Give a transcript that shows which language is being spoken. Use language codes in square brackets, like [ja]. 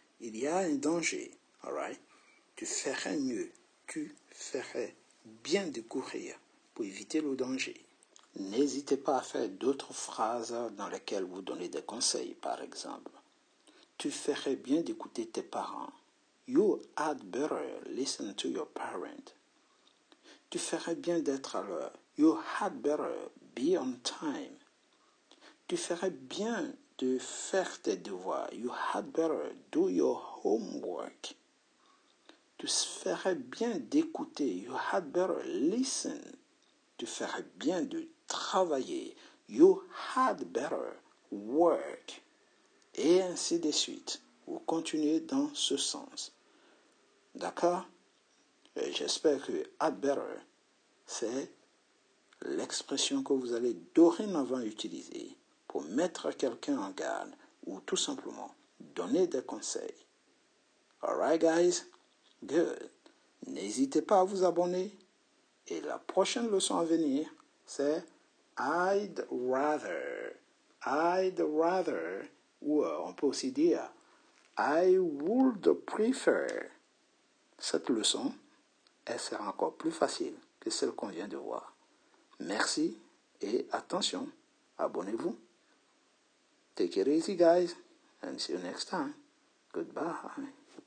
[fr] Il y a un danger. [en] All right? [fr] Tu ferais mieux. Tu ferais bien de courir pour éviter le danger. N'hésitez pas à faire d'autres phrases dans lesquelles vous donnez des conseils, par exemple. Tu ferais bien d'écouter tes parents. [en] You had better listen to your parents. [fr] Tu ferais bien d'être à l'heure. [en] You had better be on time. [fr] Tu ferais bien de faire tes devoirs. [en] You had better do your homework. [fr] Tu ferais bien d'écouter. [en] You had better listen. [fr] Tu ferais bien de travailler. [en] You had better work. [fr] Et ainsi de suite. Vous continuez dans ce sens. D'accord? Et j'espère que I'd better, c'est l'expression que vous allez dorénavant utiliser pour mettre quelqu'un en garde ou tout simplement donner des conseils. [en] Alright guys? Good. [fr] N'hésitez pas à vous abonner. Et la prochaine leçon à venir, c'est I'd rather. I'd rather. Ou on peut aussi dire I would prefer. Cette leçon, elle sera encore plus facile que celle qu'on vient de voir. Merci et attention, abonnez-vous. [en] Take it easy guys and see you next time. Goodbye.